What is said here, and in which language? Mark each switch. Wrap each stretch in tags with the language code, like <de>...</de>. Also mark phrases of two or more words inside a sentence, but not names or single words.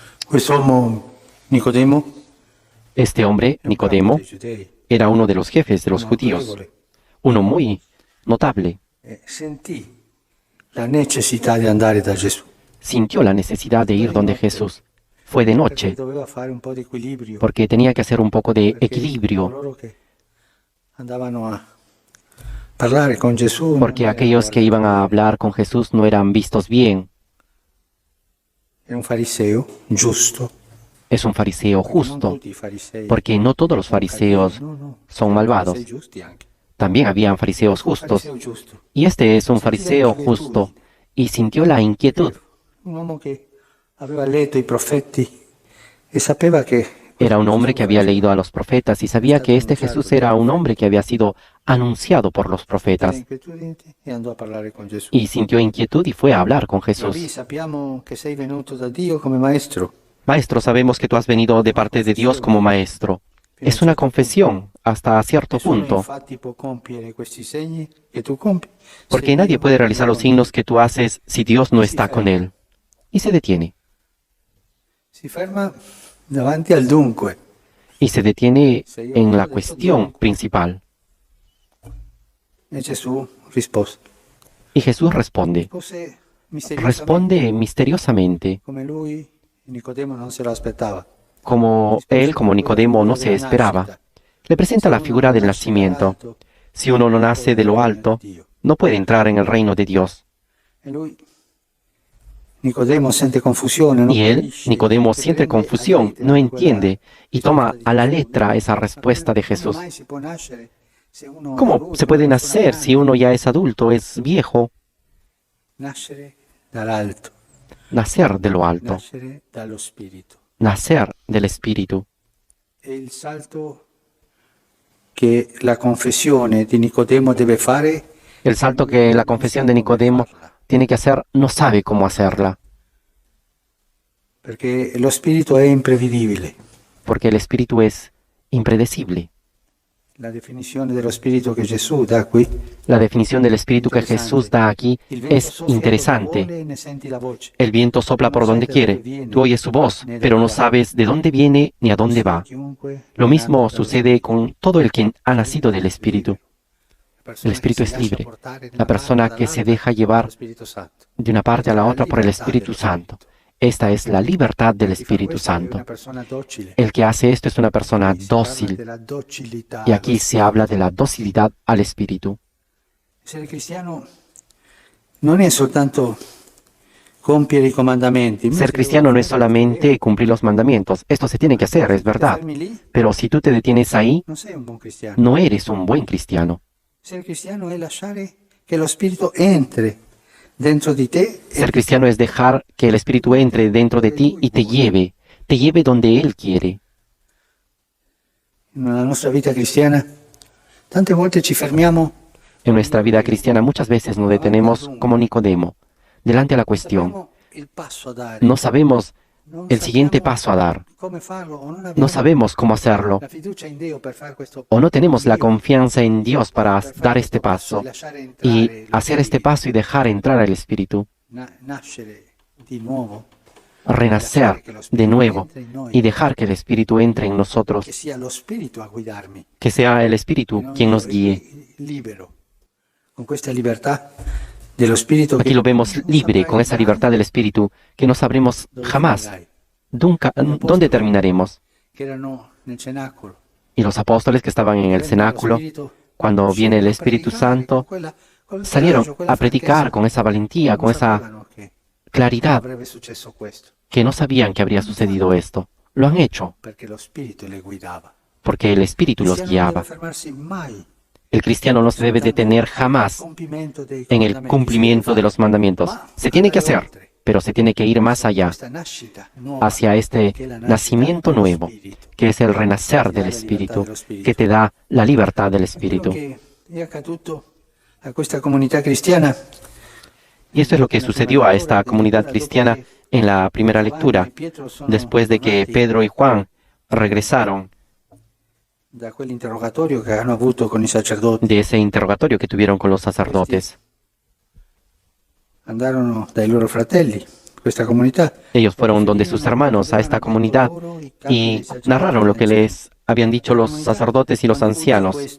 <it>Quest'uomo Nicodemo</it> <es>Este hombre, Nicodemo, era uno de los jefes de los judíos, uno muy notable.</es> <it>sentì la necessità di andare da Gesù.</it> <es>Sintió la necesidad de ir donde Jesús. Fue de</es> <it>Perché</it> <es>noche,</es> <it>doveva fare un po' di equilibrio.</it> <es>porque tenía que hacer un poco de</es> <it>Perché</it> <es>equilibrio,</es> <it>coloro che andavano a parlare con Gesù</it> <es>porque</es> <it>non</it> <es>aquellos que iban a hablar con Jesús no eran vistos bien.</es> <it>era un fariseo giusto.</it> <es>Es un fariseo</es> <it>Non</it> <es>justo,</es> <it>tutti i farisei</it> <es>porque no todos los</es> <it>sono</it> <es>fariseos</es> <it>cattivi, no.</it> <es>son malvados.</es> <it>Farisei giusti anche.</it> <es>También habían fariseos justos,</es> <it>Fariseo giusto.</it> <es>y este es un fariseo justo, y sintió la inquietud.</es> <it>Un uomo che aveva letto i profeti e sapeva che</it> <es>Era un hombre que había leído a los profetas y sabía que este Jesús era un hombre que había sido anunciado por los</es> <it>era</it> <es>profetas.</es> <it>inquietudine e andò a parlare con Gesù.</it> <es>Y sintió inquietud y fue a hablar con</es> <it>Rabbi,</it> <es>Jesús.</es> <it>sappiamo che sei venuto da Dio come maestro.</it> <es>Maestro, sabemos que tú has venido de parte de Dios como maestro. Es una confesión hasta cierto</es> <it>Nessuno</it> <es>punto,</es> <it>infatti può compiere questi segni che tu compi.</it> <es>porque nadie puede realizar los signos que tú haces si Dios no está con él. Y se detiene.</es> <it>Si ferma davanti al dunque.</it> <es>Y se detiene en la cuestión principal.</es> <it>E Gesù rispose.</it> <es>Y Jesús responde.</es> <it>Rispose misteriosamente,</it> <es>Responde misteriosamente,</es> <it>come lui, Nicodemo non se lo aspettava.</it> <es>como él, como Nicodemo, no se esperaba. Le presenta la figura del nacimiento. Si uno no nace de lo alto, no puede entrar en el reino de Dios.</es> <it>E lui, Nicodemo, sente confusione. non</it> <es>Y él,</es> <it>capisce</it> <es>Nicodemo,</es> <it>che</it> <es>siente</es> <it>prende</it> <es>confusión,</es> <it>a</it> <es>no</es> <it>lettera</it> <es>entiende y</es> <it>quella</it> <es>toma</es> <it>risposta</it> <es>a la</es> <it>di Gesù.</it> <es>letra esa respuesta de Jesús.</es> <it>Come mai si può nascere se uno è</it> <es>¿Cómo</es> <it>adulto,</it> <es>se puede</es> <it>una persona</it> <es>nacer si uno ya es adulto, es viejo?</es> <it>Nascere dall'alto,</it> <es>Nacer de lo alto,</es> <it>nascere dallo Spirito.</it> <es>nacer del Espíritu.</es> <it>E il salto che la confessione di Nicodemo deve fare</it> <es>El salto que la confesión de Nicodemo tiene que hacer, no sabe cómo hacerla,</es> <it>perché lo spirito è imprevedibile.</it> <es>porque el Espíritu es impredecible.</es> <it>La definizione dello spirito che Gesù dà qui,</it> <es>La definición del Espíritu que Jesús da aquí</es> <it>il vento</it> <es>es</es> <it>soffia dove</it> <es>interesante.</es> <it>vuole e ne senti la voce.</it> <es>El viento sopla por donde quiere, tú oyes su voz, pero no sabes de dónde viene ni a dónde va.</es> <it>Chiunque</it> <es>Lo mismo</es> <it>nato dal</it> <es>sucede con todo el que ha nacido del Espíritu. El Espíritu es libre. La persona que se deja llevar de una parte a la otra por el Espíritu Santo. Esta es la libertad del Espíritu Santo. El que hace esto es una persona dócil. Y aquí se habla de la docilidad al Espíritu.</es> <it>Essere cristiano non è soltanto compiere i comandamenti.</it> <es>Ser cristiano no es solamente cumplir los mandamientos. Esto se tiene que hacer, es verdad.</es> <it>Fermi lì,</it> <es>Pero si tú te detienes ahí,</es> <it>non sei un buon cristiano.</it> <es>no eres un buen cristiano. Ser cristiano</es> <it>è lasciare che lo spirito entri dentro di te e</it> <es>Ser cristiano es dejar que el Espíritu entre dentro de ti y te lleve donde Él quiere.</es> <it>nella nostra vita cristiana tante volte ci fermiamo</it> <es>En nuestra vida cristiana muchas veces nos detenemos como Nicodemo, delante de la cuestión.</es> <it>sappiamo il passo a dare.</it> <es>No sabemos</es> <it>Non</it> <es>el siguiente</es> <it>sappiamo</it> <es>paso a dar.</es> <it>come farlo o non abbiamo</it> <es>No sabemos cómo hacerlo.</es> <it>la fiducia in Dio per fare questo</it> <es>O no tenemos la confianza en Dios para dar este paso</es> <it>lasciare</it> <es>y</es> <it>entrare</it> <es>hacer este paso y dejar entrar al Espíritu,</es> <it>nascere di nuovo,</it> <es>renacer de nuevo y dejar que el Espíritu entre en nosotros,</es> <it>che sia lo spirito a guidarmi,</it> <es>que sea el Espíritu</es> <it>non</it> <es>quien nos</es> <it>io,</it> <es>guíe.</es> <it>libero, con questa libertà dello spirito</it> <es>Aquí</es> <it>che</it> <es>lo vemos</es> <it>non</it> <es>libre,</es> <it>saprai</it> <es>con esa libertad del Espíritu, que no sabremos</es> <it>dove</it> <es>jamás</es> <it>finirai.</it> <es>dónde terminaremos.</es> <it>Che erano nel cenacolo.</it> <es>Y los apóstoles que estaban en el cenáculo, cuando viene el Espíritu Santo, salieron a predicar con esa valentía, con esa claridad,</es> <it>Avrebbe successo questo,</it> <es>que no sabían que habría sucedido esto. Lo han hecho,</es> <it>perché lo spirito le guidava.</it> <es>porque el Espíritu los</es> <it>Non</it> <es>guiaba.</es> <it>deve fermarsi mai</it> <es>El cristiano no se debe detener jamás</es> <it>compimento dei</it> <es>en el</es> <it>comandamenti.</it> <es>cumplimiento de los mandamientos. Se tiene que hacer, pero se tiene que ir más allá,</es> <it>Questa nascita nuova,</it> <es>hacia este</es> <it>che è la nascita</it> <es>nacimiento</es> <it>dello</it> <es>nuevo,</es> <it>spirito.</it> <es>que es el renacer del Espíritu, que te da la libertad del Espíritu.</es> <it>Quello che è accaduto a questa comunità cristiana</it> <es>Y esto es lo que sucedió a esta comunidad cristiana en la primera lectura, después de que Pedro y Juan regresaron</es> <it>da quell'interrogatorio che hanno avuto con i sacerdoti.</it> <es>de ese interrogatorio que tuvieron con los sacerdotes.</es> <it>Andarono dai loro fratelli</it> <es>Ellos fueron donde sus hermanos, a esta comunidad, y narraron lo que les habían dicho los sacerdotes y los ancianos.</es>